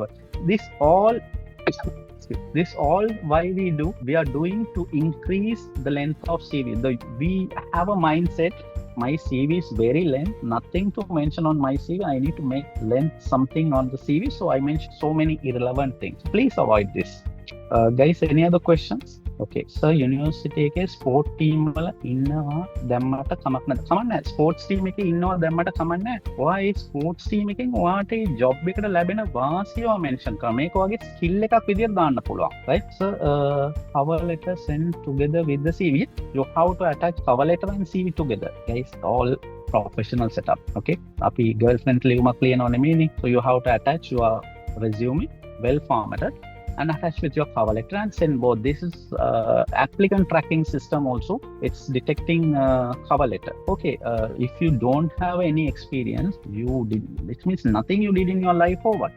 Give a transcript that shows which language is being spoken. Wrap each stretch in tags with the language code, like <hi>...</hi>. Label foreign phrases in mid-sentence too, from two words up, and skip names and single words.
<en>This all why we are doing to increase the length of CV. We have a mindset, my CV is very length, nothing to mention on my CV. I need to make length something on the CV. So I mentioned so many irrelevant things. Please avoid this. Guys, any other questions? Okay, sir,</en> <si>university එකේ</si> <en>sport team</en> <si>වල ඉන්නවා දැම්මට කමක් නැද්ද? කමක් නැහැ.</si> <en>sports team</en> <si>එකේ ඉන්නවා දැම්මට කමක් නැහැ. ඔයා ඒ</si> <en>sports team</en> <si>එකෙන් ඔයාට ඒ job එකට ලැබෙන වාසිය ඔයා mention කරා. මේක වගේ skill එකක් විදියට දාන්න පුළුවන්.</si> <en>Right? Sir, cover letter send together with the CV. You have to attach cover letter and CV together. Guys, all professional setup.</en> <si>Okay? අපි girlfriend ලියුමක් ලියනවා නෙමෙයිනේ.</si> <en>So you have to attach your resume well formatted and attach with your cover letter and send both. This is applicant tracking system also. It's detecting cover letter. Okay, if you don't have any experience, which means nothing you did in your life or what?</en>